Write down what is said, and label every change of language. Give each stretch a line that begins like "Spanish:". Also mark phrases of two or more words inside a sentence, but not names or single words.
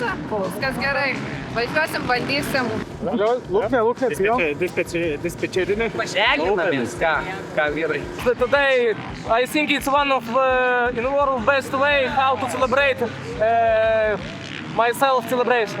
Lithuanian: Viskas gerai. Važiuosim, bandysim. Dispečerinė. Pažeginamės, ką vyrai.
English: Today, I think it's one of in the world best way how to celebrate myself celebration.